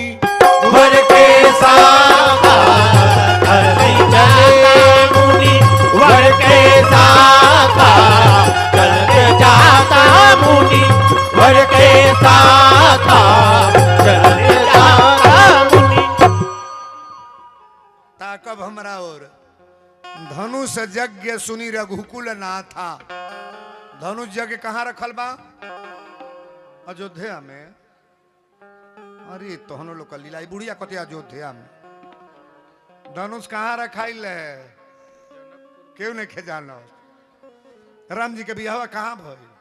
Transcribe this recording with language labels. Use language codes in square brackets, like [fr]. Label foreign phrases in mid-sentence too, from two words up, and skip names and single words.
[awa] वर के साथा, चले जाता मुनि वर के साथा, चले जाता मुनि वर के साथा, चले जाता मुनि। ताकब हमरा और धनुष यज्ञ सुनी रघुकुल नाथा। [bho] धनुष यज्ञ कहाँ रखल बा? अयोध्या में। अरे तोहनो लोग लीला बुढ़िया कते अयोध्या में। धनुष कहाँ रखाइल है? क्यों नहीं खे जानो? राम जी के बियाह कहाँ भइल?